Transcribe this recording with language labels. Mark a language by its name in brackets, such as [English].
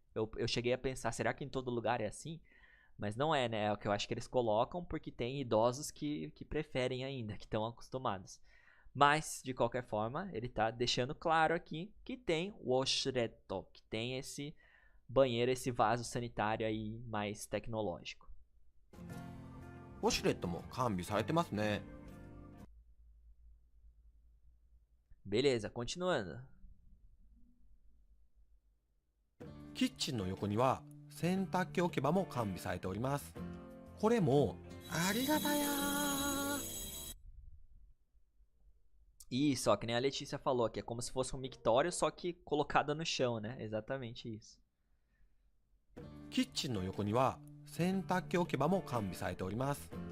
[Portuguese] Eu cheguei a pensar, será que em todo lugar é assim? Mas não é, né? É o que eu acho que eles colocam porque tem idosos que preferem ainda, que estão acostumados. Mas, de qualquer forma, ele está deixando claro aqui que tem o washlet, que tem esse banheiro, esse vaso sanitário aí mais tecnológico. [Japanese] ウォシュレットも完備されてますね。 [Portuguese] Beleza, continuando. [Japanese] キッチンの横には洗濯機置き場も完備されております。これもありがたやー。 [Portuguese] Isso, ó, que nem a Letícia falou aqui, é como se fosse um mictório, só que colocado no chão, né? Exatamente isso. [Japanese] キッチンの横には洗濯機置き場も完備されております。